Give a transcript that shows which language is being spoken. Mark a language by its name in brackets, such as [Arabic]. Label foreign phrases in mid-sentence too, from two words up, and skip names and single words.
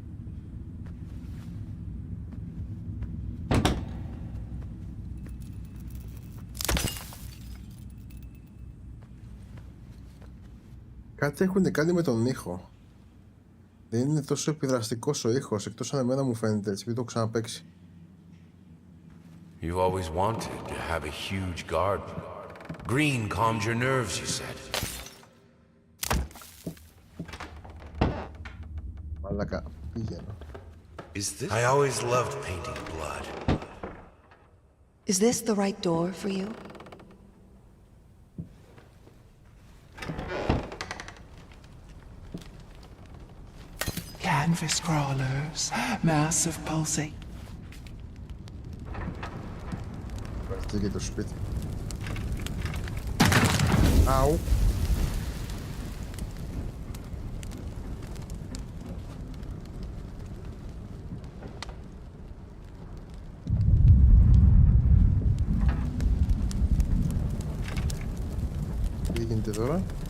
[Greek] Κάτι έχουν κάνει με τον ήχο. Δεν είναι τόσο επιδραστικός ο ήχος, εκτός αν εμένα μου φαίνεται έτσι, επειδή το έχω ξαναπαίξει. [English] You've always wanted to have a huge garden. Green calmed your nerves, you said. [Greek] Μαλάκα, πήγαινε. [English] I always loved painting blood. Is this the right door for you? Canvas crawlers, massive pulsate. [Greek] Αυτή και το σπίτι. Αου. Τι γίνεται τώρα?